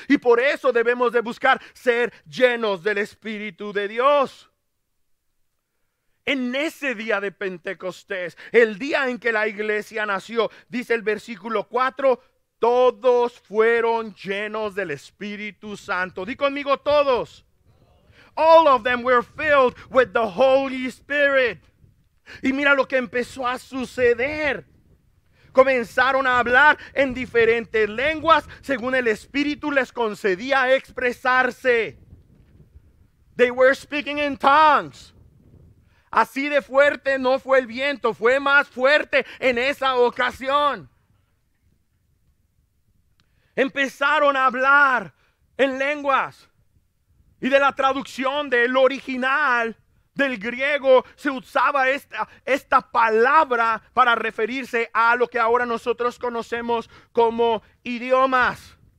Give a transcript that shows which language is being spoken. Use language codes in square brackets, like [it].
[es] Y por eso debemos de buscar ser llenos del Espíritu de Dios. En ese día de Pentecostés, el día en que la iglesia nació, dice el versículo 4, todos fueron llenos del Espíritu Santo. Di conmigo, todos. [en] All of them were filled with the Holy Spirit. [es] Y mira lo que empezó a suceder. Comenzaron a hablar en diferentes lenguas según el Espíritu les concedía expresarse. [en] They were speaking in tongues. [es] Así de fuerte no fue el viento, fue más fuerte en esa ocasión. Empezaron a hablar en lenguas. Y de la traducción del original del griego se usaba esta palabra para referirse a lo que ahora nosotros conocemos como idiomas.